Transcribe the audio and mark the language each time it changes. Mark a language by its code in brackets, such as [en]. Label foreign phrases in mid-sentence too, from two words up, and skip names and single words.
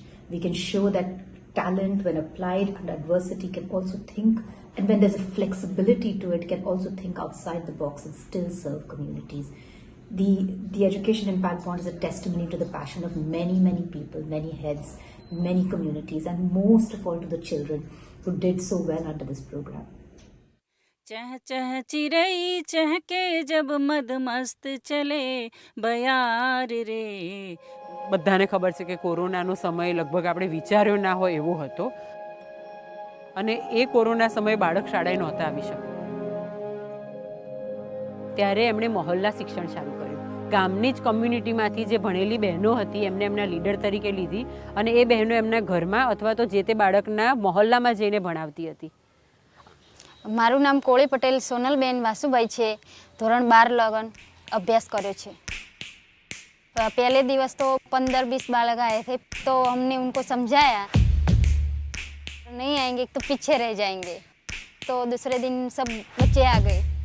[en] We can show that talent, when applied under adversity, can also think, and when there's a flexibility to it, can also think outside the box and still serve communities. The Education Impact Bond is a testimony to the passion of many people, many heads, many communities, and most of all to the children who did so well under this program. [hi] चह चह चिरई चहके जब मदमस्त चले बयार रे. [gu] બધાને ખબર છે કે કોરોનાનો સમય લગભગ આપણે વિચાર્યો ના હોય એવો હતો, અને એ કોરોના સમયે બાળક શાળાએ નહોતા આવી શકતા. ત્યારે એમણે મહોલ્લા શિક્ષણ ચાલુ કર્યું. ગામની જ કમ્યુનિટીમાંથી જે ભણેલી બહેનો હતી એમને એમના લીડર તરીકે લીધી, અને એ બહેનો એમના ઘરમાં અથવા તો જે તે બાળકના મહોલ્લામાં જઈને ભણાવતી હતી. મારું નામ કોળી પટેલ સોનલબેન વાસુભાઈ છે. ધોરણ 12 લગન અભ્યાસ કર્યો છે. [hi] पहले दिवस तो 15-20 बालक आए थे, तो हमने उनको समझाया नहीं आएंगे तो पीछे रह जाएंगे. तो दूसरे दिन सब बच्चे आ गए.